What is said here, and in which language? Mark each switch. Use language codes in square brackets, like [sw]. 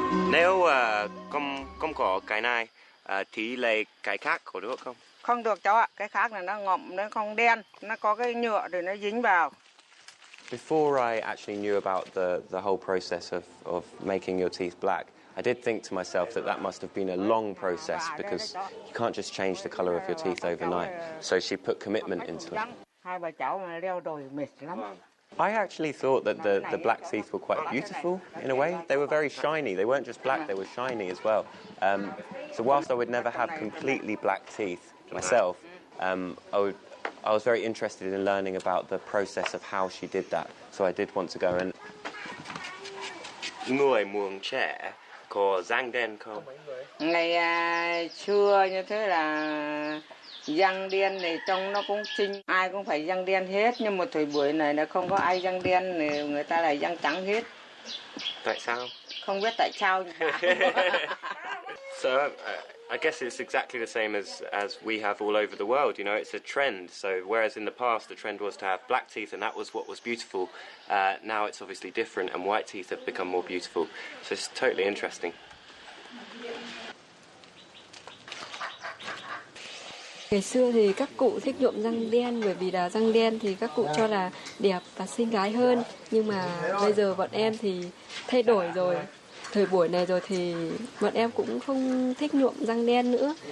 [vi] Nếu không có cái này thì lấy cái khác có được không? Không được cháu ạ, cái khác là nó ngậm, nó không đen, nó có cái nhựa để nó dính vào. [en] Before I actually knew about the whole process of making your teeth black, I did think to myself that must have been a long process because you can't just change the color of your teeth overnight. So she put commitment into it. [vi] Hai bà cháu mà leo đồi mệt lắm. [en] I actually thought that the black teeth were quite beautiful in a way. They were very shiny. They weren't just black, they were shiny as well. So whilst I would never have completely black teeth myself, I was very interested in learning about the process of how she did that. So I did want to go and... [vi] Người Mường trẻ có răng đen không? Ngày xưa như thế là răng đen thì trông nó cũng xinh, ai cũng phải răng đen hết, nhưng mà thời buổi này là không có ai răng đen, người ta lại răng trắng hết. Tại sao? Không biết tại sao. [en] So I guess it's exactly the same as we have all over the world. You know, it's a trend. So whereas in the past the trend was to have black teeth and that was what was beautiful, now it's obviously different and white teeth have become more beautiful. So it's totally interesting. [vi] Ngày xưa thì các cụ thích nhuộm răng đen bởi vì là răng đen thì các cụ cho là đẹp và xinh gái hơn. Nhưng mà bây giờ bọn em thì thay đổi rồi. Thời buổi này rồi thì bọn em cũng không thích nhuộm răng đen nữa.